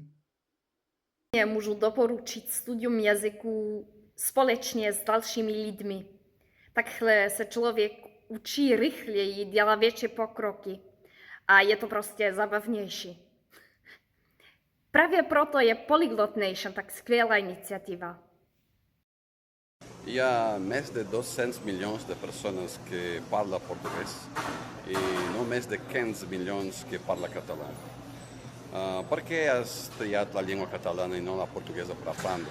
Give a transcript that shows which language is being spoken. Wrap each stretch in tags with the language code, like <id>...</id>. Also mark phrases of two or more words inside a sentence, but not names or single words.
<cs>Můžu doporučit studium jazyku společně s dalšími lidmi. Takhle se člověk učí rychleji, dělá větší pokroky a je to prostě zabavnější. Právě proto je Polyglot Nation tak skvělá iniciativa.</cs> <ca>Hi ha més de 200 milions de persones que parla portuguès i només de 15 milions que parla català. Per què has triat la llengua catalana i no la portuguesa per aprendre?</ca>